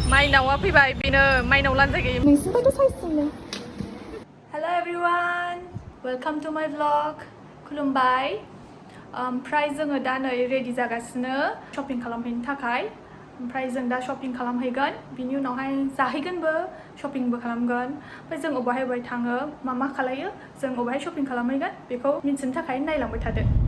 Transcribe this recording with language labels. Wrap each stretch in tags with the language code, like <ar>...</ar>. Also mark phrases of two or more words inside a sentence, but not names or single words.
<brx>माइनावा फैबाय बेनो माइनाव लानजाय नोंसिनिफ्रायथ' साइज</brx> <en>Hello everyone, welcome to my vlog.</en> <brx>खुलुमबाय. ओमफ्राय जोङो दा नै रेडि जागासिनो शपिं खालामहैनो थाखाय. ओमफ्राय जों दा शपिं खालामहैगोन. बिनि उनावहाय जाहैगोनबो, शपिंबो खालामगोन. ओमफ्राय जों अबाहाय थाङो, मा खालायो, जों अबाहाय शपिं खालामहैगोन बेखौ मिन्थिनो थाखाय नायलांबाय थादो.</brx>